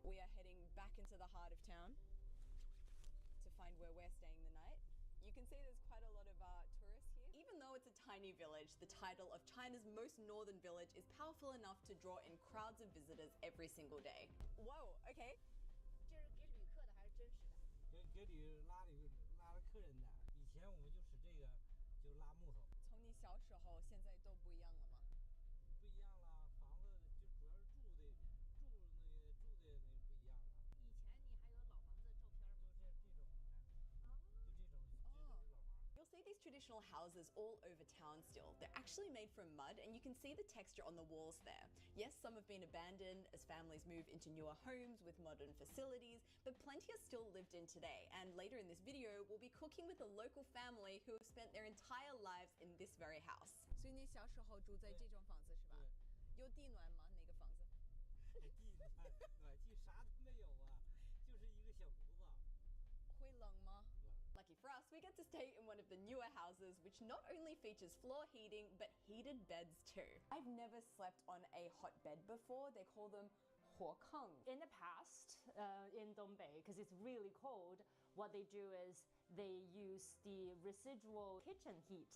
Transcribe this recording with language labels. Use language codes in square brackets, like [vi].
[en] We are heading back into the heart of town to find where we're staying the night. You can see there's quite a lot of tourists here. Even though it's a tiny village, the title of China's most northern village is powerful enough to draw in crowds of visitors every single day. Whoa, okay. [zh] 这是给旅客的还是真实的？给拉客人的。以前我们就使这个，就拉木头。从你小时候现在都不一样了吗？不一样了，房子就主要是住的那个不一样了。以前你还有老房子照片吗？就这种，你看，就这种是老房。 [en] You'll see these traditional houses all over town still. They're actually made from mud and you can see the texture on the walls there. Yes, some have been abandoned as families move into newer homes with modern facilities, but plenty are still lived in today. And later in this video, we'll be cooking with a local family who have spent their entire lives in this very house. [zh] 所以你小时候住在这种房子是吧？有地暖吗？那个房子？暖气啥都没有啊，就是一个小炉子。会冷吗？ [en] Lucky for us, we get to stay in one of the newer houses, which not only features floor heating, but heated beds too. I've never slept on a hot bed before. They call them huokang. In the past, in Dongbei, because it's really cold, what they do is they use the residual kitchen heat.